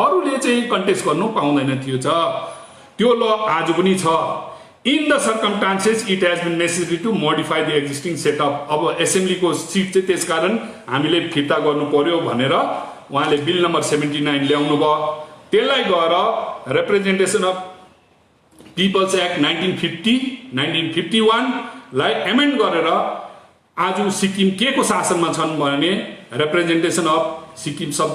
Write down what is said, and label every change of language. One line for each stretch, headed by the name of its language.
Nepali: अरूले चाहिँ कन्टेस्ट गर्नु पाउँदैन थियो त्यो ल आज पनि छ।
English: In the circumstances, it has been necessary to modify the existing setup.
Nepali: अब assembly को सीट चाहिँ त्यसकारण हामीले फिर्ता गर्नु पर्यो भनेर उहाँले बिल नम्बर 79 ल्याउनु भयो। त्यसलाई गएर रिप्रेजेन्टेसन अफ पिपल्स एक्ट 1951 लाई एमेन्ड गरेर आज सिक्किम के को शासनमा छन् भने रिप्रेजेन्टेसन अफ सिक्किम